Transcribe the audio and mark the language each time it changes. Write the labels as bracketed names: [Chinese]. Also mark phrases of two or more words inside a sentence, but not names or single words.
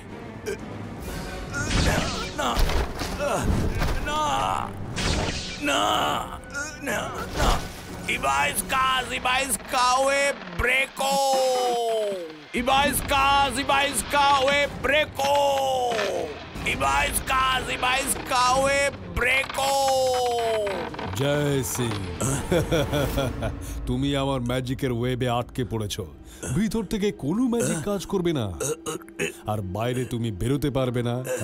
[Bangla] না না না না না, Ibaiska we breko. Ibaiska we breko. Ibaiska we breko. জয় সিং, তুমি আমার ম্যাজিকের ওয়েবে আটকে পড়েছো। ভিতর থেকে কোনো ম্যাজিক কাজ করবে না, আর বাইরে তুমি বেরোতে পারবে না।